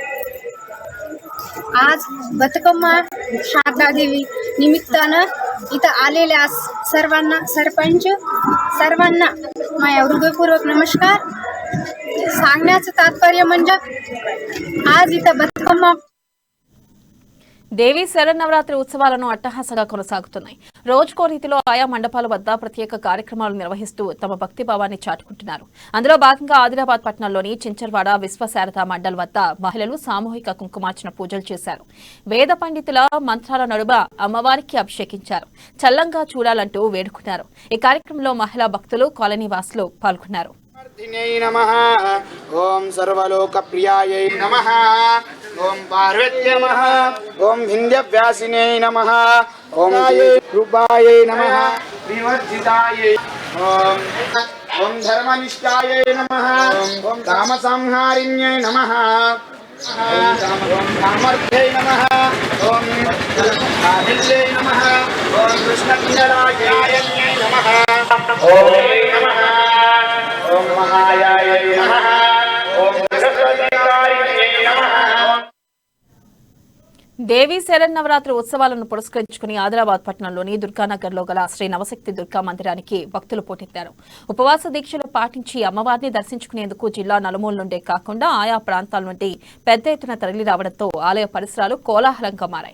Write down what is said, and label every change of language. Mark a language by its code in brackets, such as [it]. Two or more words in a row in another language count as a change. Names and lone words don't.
[mr] आज बతుకమ్मा शारदादेवी निमित्तानं इथं आलेल्या सर्वांना, सरपंच सर्वांना माझा हृदयपूर्वक नमस्कार. सांगण्याचं तात्पर्य म्हणजे आज इथं బతుకమ్మ [te] దేవీ శరన్నవరాత్రి ఉత్సవాలను అట్టహాసంగా కొనసాగుతున్నాయి. రోజుకో రీతిలో ఆయా మండపాల వద్ద ప్రత్యేక కార్యక్రమాలు నిర్వహిస్తూ తమ భక్తిభావాన్ని చాటుకుంటున్నారు. అందులో భాగంగా ఆదిలాబాద్ పట్టణంలోని చించర్వాడ విశ్వశారద మండల్ వద్ద మహిళలు సామూహిక కుంకుమార్చన పూజలు చేశారు. వేద పండితుల మంత్రాల నడుమ అమ్మవారికి అభిషేకించారు. చల్లంగా చూడాలంటూ వేడుకున్నారు. ఈ కార్యక్రమంలో మహిళా భక్తులు కాలనీ వాసులు పాల్గొన్నారు. [sa] ओम सर्वलोकप्रियायै नमः. ओम पार्वत्यै नमः. ओम विंध्यव्यासिन्यै नमः. ओम रूपायै नमः. विवर्जितायै ओम धर्मनिष्ठायै नमः. ओम कामसंहारिण्यै नमः. ओम सामर्थ्यै नमः. ओम आदित्यै नमः. ओम कृष्णपिंडरायायै नमः. ओम नमः. ओम महायायै नमः. ओम सरस्वतीकारिण्यै नमः. [te] దేవీ శరన్నవరాత్రి ఉత్సవాలను పురస్కరించుకుని ఆదిలాబాద్ పట్టణంలోని దుర్గానగర్లో గల శ్రీ నవశక్తి దుర్గా మందిరానికి భక్తులు పోటెత్తారు. ఉపవాస దీక్షలు పాటించి అమ్మవారిని దర్శించుకునేందుకు జిల్లా నలుమూల నుండే కాకుండా ఆయా ప్రాంతాల నుండి పెద్ద ఎత్తున తరలి రావడంతో ఆలయ పరిసరాలు కోలాహలంగా మారాయి.